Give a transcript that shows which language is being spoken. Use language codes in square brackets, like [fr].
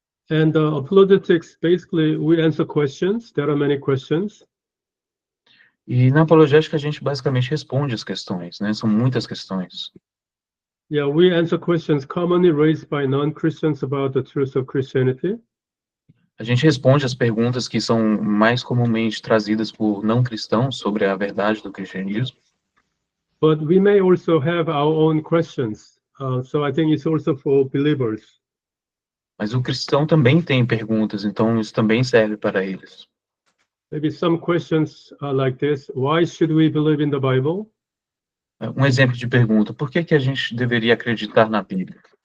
[en] And apologetics, basically, we answer questions. There are many questions. [pt] E na apologética a gente basicamente responde as questões, né? São muitas questões. [en] Yeah, we answer questions commonly raised by non-Christians about the truth of Christianity. [pt] A gente responde as perguntas que são mais comumente trazidas por não cristãos sobre a verdade do cristianismo. [en] But we may also have our own questions. So I think it's also for believers. [pt] Mas o cristão também tem perguntas, então isso também serve para eles. [en] Maybe some questions are like this. Why should we believe in the Bible? [pt] Um exemplo de pergunta: por que a gente deveria acreditar na Bíblia?